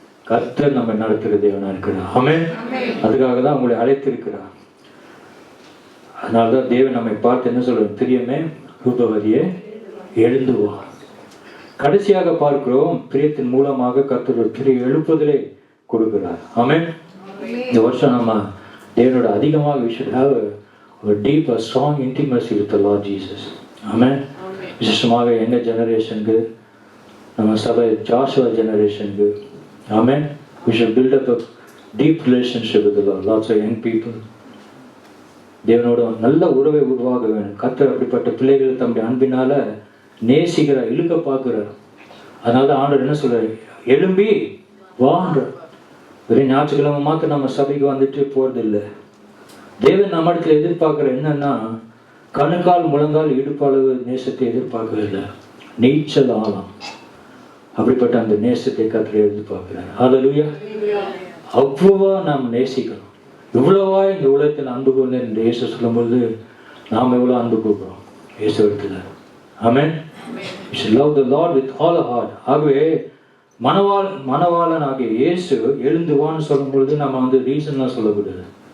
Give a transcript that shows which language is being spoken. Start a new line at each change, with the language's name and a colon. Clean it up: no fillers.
Tamil: கர்த்தர் நம்ம நடத்துகிற தேவனா இருக்கிறார். ஆமென். அதுக்காக தான் உங்களை அழைத்திருக்கிறார். அதனாலதான் தேவன் நம்மை பார்த்து என்ன சொல்றார்? பிரியமே ரூபவதியே எழுந்து வா. கடைசியாக பார்க்கிறோம், பிரியத்தின் மூலமாக கர்த்தர் ஒரு பெரிய எழுப்புதலை கொடுக்கிறார். ஆமென். இந்த வருஷம் நம்ம தேவனோட அதிகமாக
English: we should have a deep, a strong intimacy with the Lord Jesus. Amen.
Tamil: விசேஷமாக எங்க ஜெனரேஷனுக்கு, நம்ம சபை ஜாஷுவா ஜெனரேஷனுக்கு, ஆமென்,
English: we should build up a deep relationship with the Lord. Lots of young people,
Tamil: தேவனோட நல்ல உறவை உருவாக வேணும். கர்த்தர் அப்படிப்பட்ட பிள்ளைகள் தம்முடைய அன்பினால நேசிக்கிறார், இழுக்க பார்க்கிறார். அதனால தான் ஆண்டவர் என்ன சொல்றாரு, எழும்பி வான்ற. வெறும் ஞாயிற்றுக்கிழமை மாத்திரம் நம்ம சபைக்கு வந்துட்டு போறது இல்லை. தேவன் நம்ம இடத்துல எதிர்பார்க்கிற என்னன்னா, கணுக்கால் முழங்கால் இடுப்பளவு நேசத்தை எதிர்பார்க்கவில்லை, நீச்சல் ஆழம். அப்படிப்பட்ட அந்த நேசத்தை கர்த்தர் எதிர்பார்க்கிறார். ஹல்லேலூயா. அவ்வளவா நாம் நேசிக்கணும். இவ்வளவா இந்த உலகத்தில் அன்பு கொண்டு இந்த இயேசு சொல்லும்போது நாம் எவ்வளோ அன்பு கூப்பிடுறோம் இயேசு இடத்துல. ஆமென்.
English: We should love the Lord with all our heart.
Tamil: ஆகவே மணவாளன் ஆகிய இயேசு எழுந்து வான்னு சொல்லும்பொழுது நம்ம ரீசன்லாம் சொல்லக்கூடாது.